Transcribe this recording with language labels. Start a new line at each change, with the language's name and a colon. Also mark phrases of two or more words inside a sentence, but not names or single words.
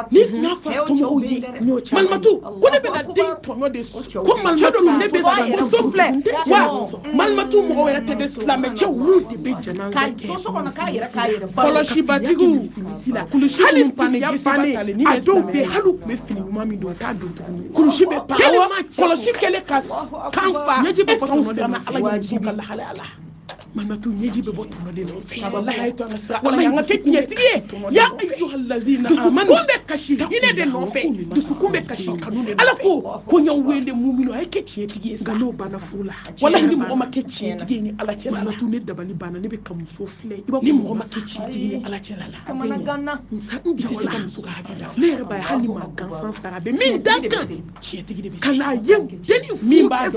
Bambara: ni tun y'a fɔ somɔgɔw ye Malimatu ko ne bɛna den tɔɲɔ de ko Malimatu ne bɛ sa muso filɛ wa Malimatu mɔgɔw yɛrɛ tɛ de silamɛ cɛw olu de bɛ jɛnɛza kɛ kɔlɔsibatigiw hali finiya bannen a dɔw bɛ yen hali u tun bɛ fini ɲuman min don u t'a don tuguni kulusi bɛ pan kɔlɔsi kɛlen ka kan fa ɲɛji bɛ fɔ tɔnɔ siranna ala ye musow ka lahalaya la Malimatu ɲɛji bɛ bɔ tɔnɔ de nɔfɛ wallahi ayi to an ka sira wallahi an ka kɛ tiɲɛtigi ye
Arabic: يا أيها الذين آمنوا
Bambara: dusukun bɛ kasi hinɛ de nɔfɛ dusukun bɛ kasi kanu de nɔfɛ ala ko y'aw wele muminu a ye kɛ tiɲɛtigi ye nka n'o banna furu la wallahi ni mɔgɔ ma kɛ tiɲɛtigi ye ni ala cɛla la Malimatu ne dabali banna ne bɛ ka muso filɛ ni mɔgɔ ma kɛ tiɲɛtigi ni ala cɛla la kamana ganna n tɛ se ka muso ka hakɛ dafa ne yɛrɛ b'a ye hali ni maa gansan sara a bɛ min da kan tiɲɛtigi de bɛ ka n'a ye denni min b'a dɔn